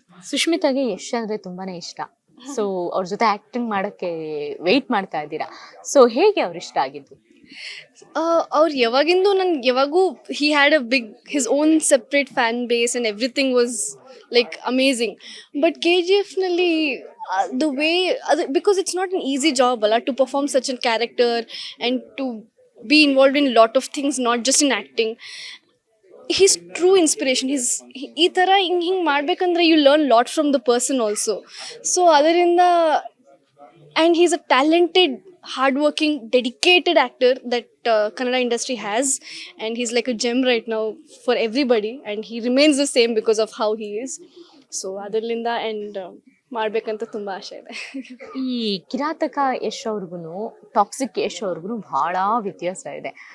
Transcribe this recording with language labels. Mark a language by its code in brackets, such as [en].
[kn] ಸುಷ್ಮಿತಾಗೆ ಯಶ್ ಅಂದರೆ ತುಂಬಾ ಇಷ್ಟ. ಸೊ ಅವ್ರ ಜೊತೆ ಆ್ಯಕ್ಟಿಂಗ್ ಮಾಡೋಕ್ಕೆ ವೆಯ್ಟ್ ಮಾಡ್ತಾ ಇದ್ದೀರಾ. ಸೊ ಹೇಗೆ ಅವ್ರು ಇಷ್ಟ ಆಗಿದ್ದು? ಅವ್ರು ಯಾವಾಗಿಂದು ನನ್ಗೆ ಯಾವಾಗೂ [en] He had his own separate fan base and everything was like amazing. But KGFನಲ್ಲಿ the way, because it's not an easy job [kn] ಅಲ್ಲ [en] to perform such a character and to be involved in a lot of things, not just in acting. He's true inspiration. [kn] ಈ ಥರ ಹಿಂಗೆ ಮಾಡಬೇಕಂದ್ರೆ [en] you learn lot from the person also. So [kn] ಅದರಿಂದ, [en] and he's a talented, hardworking, dedicated actor that Kannada industry has, and he's like a gem right now for everybody, and he remains the same because of how he is. So [kn] ಅದರಿಂದ and ಮಾಡಬೇಕಂತ ತುಂಬ ಆಸೆ ಇದೆ. ಈ ಕಿರಾತಕ ಯಶ್ ಅವ್ರಿಗೂ toxic Yash ಅವ್ರಿಗೂ ಬಹಳ ವ್ಯತ್ಯಾಸ ಇದೆ.